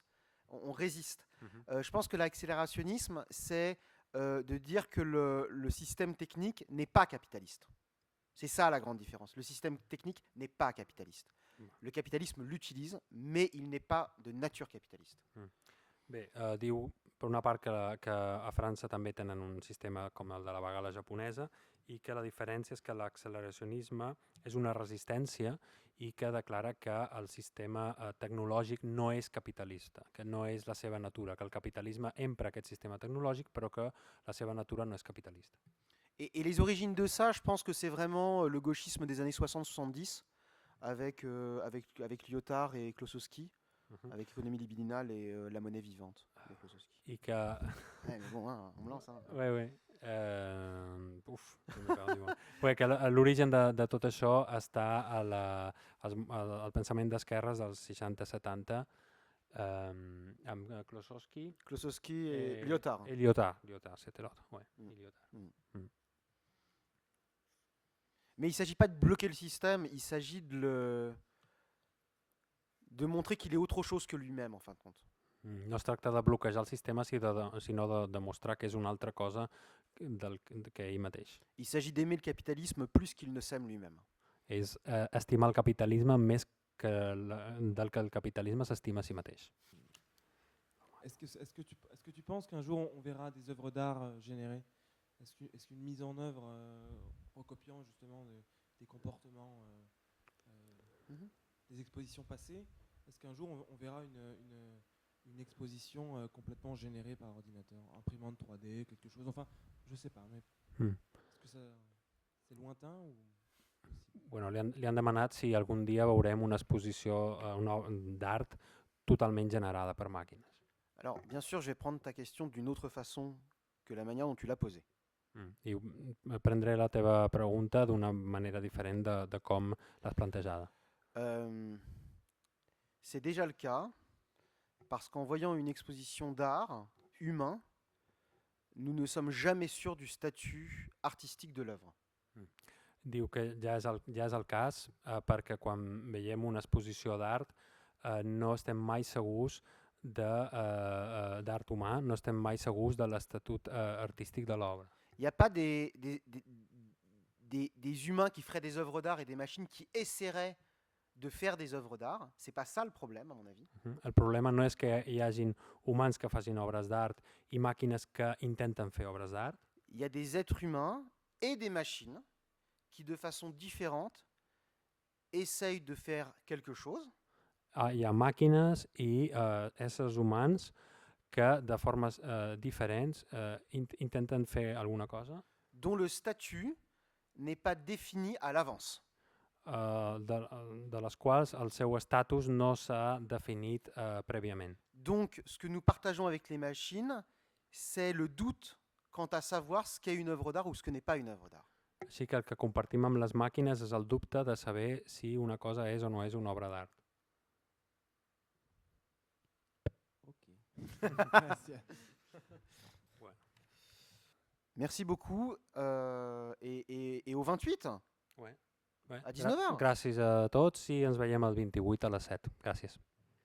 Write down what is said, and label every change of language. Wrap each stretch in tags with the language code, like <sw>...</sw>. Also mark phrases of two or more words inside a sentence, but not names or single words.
<fr>On résiste. Mhm. Je pense que l'accélérationnisme, c'est de dire que le système technique n'est pas capitaliste. C'est ça la grande différence. Le système technique n'est pas capitaliste. Le capitalisme l'utilise, mais il n'est pas de nature capitaliste.</fr> <ca>Bé, diu, per una part, que a França també tenen un sistema com el de la vaga a la japonesa i que la diferència és que l'acceleracionisme és una resistència i que declara que el sistema tecnològic no és capitalista, que no és la seva natura, que el capitalisme empra aquest sistema tecnològic però que la seva natura no és capitalista.</ca> <fr>Et les origines de ça, je pense que c'est vraiment le gauchisme des années 60-70 avec Lyotard et Klossowski. Avec l'économie libidinale et la monnaie vivante. De Klossowski.</fr> <ca>I que...</ca> <fr>Ouais, mais bon, hein, on me lance. Hein. Ouais.</fr> <ca>Uf, que l'origen de tot això està al pensament d'esquerres dels 60-70 amb Klossowski</ca> <fr>Et Lyotard. Et Lyotard, c'était l'autre. Ouais, Lyotard. Mais il ne s'agit pas de bloquer le système, il s'agit de montrer qu'il est autre chose que lui-même, en fin de compte.</fr> <ca>No es tracta de bloquejar el sistema, sinó de demostrar que és una altra cosa que ell mateix.</ca> <fr>Il s'agit d'aimer le capitalisme plus qu'il ne s'aime lui-même.</fr> <ca>És estimar el capitalisme més del que el capitalisme s'estima a si mateix.</ca> <fr>Est-ce que tu penses qu'un jour on verra des œuvres d'art générées? Est-ce qu'une mise en œuvre recopiant justement des comportements, des expositions passées, est-ce qu'un jour on verra une exposition complètement générée par ordinateur, imprimante 3D, quelque chose, enfin, je sais pas, mais est-ce que c'est lointain ou possible?</fr> <ca>Bueno, li han demanat si algun dia veurem una exposició d'art totalment generada per màquines.</ca> <fr>Alors, bien sûr, je vais prendre ta question d'une autre façon que la manière dont tu l'as posée.</fr> <ca>I prendré la teva pregunta d'una manera diferent de com l'has plantejada.</ca> <fr>C'est déjà le cas, parce qu'en voyant une exposition d'art humain, nous ne sommes jamais sûrs du statut artistique de l'œuvre.</fr> <ca>Diu que ja és el cas perquè quan veiem una exposició d'art no estem mai segurs d'art humà, no estem mai segurs de l'estatut artístic de l'obra.</ca> <fr>Il n'y a pas des humains qui feraient des œuvres d'art et des machines qui essaieraient de faire des œuvres d'art. C'est pas ça le problème, à mon avis.</fr> <ca>El problema no és que hi hagin humans que facin obres d'art i màquines que intenten fer obres d'art.</ca> <fr>Il y a des êtres humains et des machines qui, de façon différente, essayent de faire quelque chose.</fr> <ca>Hi ha màquines i éssers humans que de formes diferents intenten fer alguna cosa</ca> <fr>dont le statut n'est pas défini à l'avance.</fr> <ca>De les quals el seu estatus no s'ha definit prèviament.</ca> <fr>Donc, ce que nous partageons avec les machines, c'est le doute quant à savoir ce qu'est une œuvre d'art ou ce que n'est pas une œuvre d'art.</fr> <ca>Així que el que compartim amb les màquines és el dubte de saber si una cosa és o no és una obra d'art. Gracias.</ca> <fr>Merci beaucoup. Et au 28 Ouais. À 19h.</fr> <ca>Gràcies a tots i ens veiem el 28 a les 7. Gràcies.</ca>